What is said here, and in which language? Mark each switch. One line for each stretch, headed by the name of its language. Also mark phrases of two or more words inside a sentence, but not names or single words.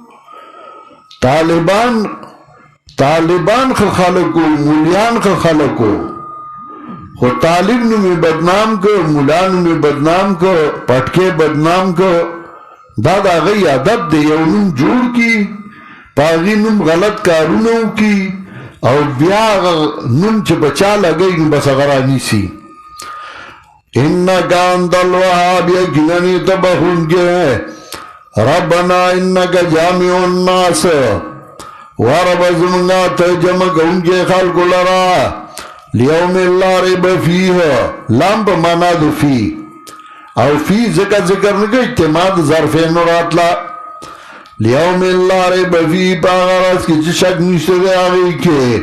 Pashto: طالبان ښه خلک و، مولیان ښه خلک و، خو طالب نوم یې بدنام کړ، مولا نوم یې بدنام کړ، پټکې بدنام کړ. دا د هغوی عادت دی یو نوم جوړ کړي په هغې نوم غلط کارونه وکړي او بیا هغه نوم چې په چا لګوي نو بس هغه رانیسي.
Arabic: انک انت الوهاب،
Pashto: یقینا ته بخښونکی.
Arabic: ربنا انک جامع الناس،
Pashto: ورب زمونږه ته جمع کوونکی خلکو لره
Arabic: لیوم لا ریب فیه.
Pashto: لام په معنا د فی او فی ذکر نه کوي اعتماد ظرفین راتله.
Arabic: لیوم لا ریب فیه
Pashto: په هغه ورځ کې چې شک نشته دی هغې کې.